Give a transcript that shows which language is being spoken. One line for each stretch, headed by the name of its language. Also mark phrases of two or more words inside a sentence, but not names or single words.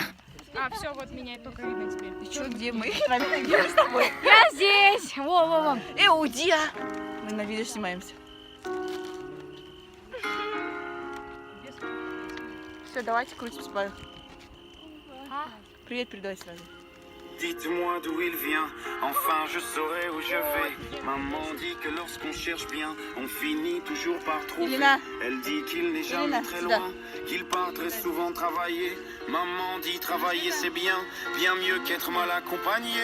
Russian: А, все, вот меня только видно теперь. Ты чё, где мы? Где мы с тобой? Я здесь! Во-во-во! Уйди, а! Мы на видео снимаемся. Все, давайте крутимся по... Привет, передавай сразу.
French: Dites-moi d'où il vient, enfin je saurai où je vais. Maman dit que lorsqu'on cherche bien, on finit toujours par trouver. Elena. Elle dit qu'il n'est jamais Elena, très Sida. loin, qu'il part très souvent travailler. Maman dit travailler c'est bien, bien mieux qu'être mal accompagné.